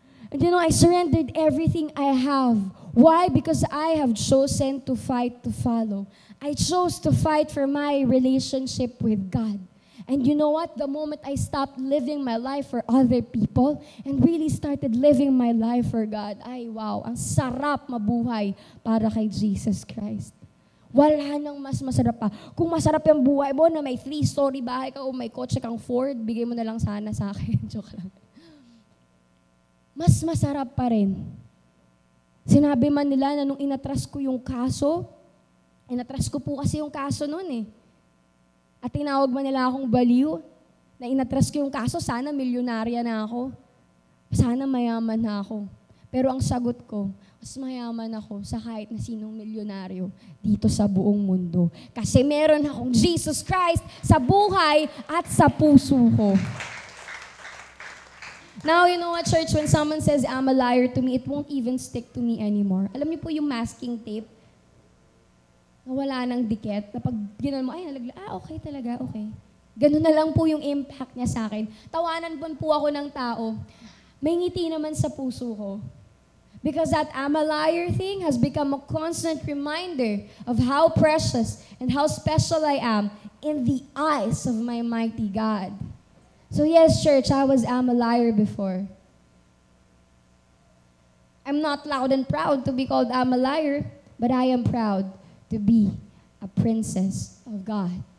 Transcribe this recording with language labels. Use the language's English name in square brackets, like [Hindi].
[English] And you know, I surrendered everything I have. Why? Because I have chosen to fight to follow. I chose to fight for my relationship with God. And you know what? The moment I stopped living my life for other people and really started living my life for God, [Filipino] ay wow, ang sarap mabuhay para kay [English] Jesus Christ. [Filipino] Wala nang mas masarap pa. Kung masarap yung buhay mo na may 3-story bahay ka o may kotse kang Ford, bigay mo na lang sana sa akin. Joke lang. Mas masarap pa rin. Sinabi man nila na nung inatras ko yung kaso, inatras ko po kasi yung kaso noon eh. At tinawag man nila akong baliw, na inatras ko yung kaso, sana milyonarya na ako. Sana mayaman na ako. Pero ang sagot ko, mas mayaman ako sa kahit na sinong milyonaryo dito sa buong mundo. Kasi meron akong Jesus Christ sa buhay at sa puso ko. [English] Now, you know what, church, when someone says, I'm a liar to me, it won't even stick to me anymore. [Filipino] Alam niyo po yung masking tape? Na wala nang dikit. Na pag ginan mo, ay, nalagla, okay talaga, okay. Ganun na lang po yung impact niya sa akin. Tawanan po ako ng tao. May ngiti naman sa puso ko. [English] Because that I'm a liar thing has become a constant reminder of how precious and how special I am in the eyes of my mighty God. So yes, church, I'm a liar before. I'm not loud and proud to be called I'm a liar, but I am proud to be a princess of God.